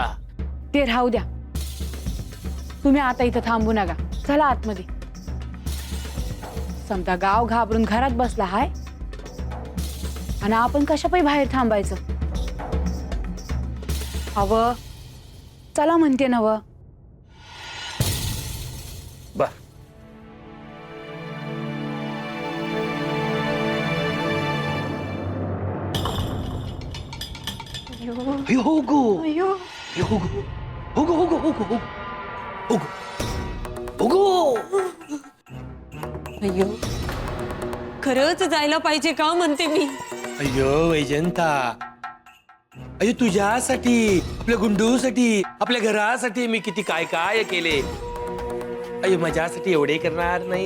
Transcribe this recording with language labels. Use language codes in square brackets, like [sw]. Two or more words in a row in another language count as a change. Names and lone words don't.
[mr] ते राहू द्या, तुम्ही आता इथं थांबू नका, चला आतमध्ये. समजा गाव घाबरून घरात बसला हाय आणि आपण कशा पायी बाहेर थांबायचं? हवं चला म्हणते नव. बर, अयो, हो गो. अयो, हो गो. हो गो, हो गो, हो गो, हो गो. हो गो. हो गो. अय्यो, खरंच जायला पाहिजे का म्हणते मी. अय्यो वैजंता, अय्यो तुझ्यासाठी, आपल्या गुंडूसाठी, आपल्या घरासाठी मी किती काय काय केले. अय्यो माझ्यासाठी एवढे करणार नाही.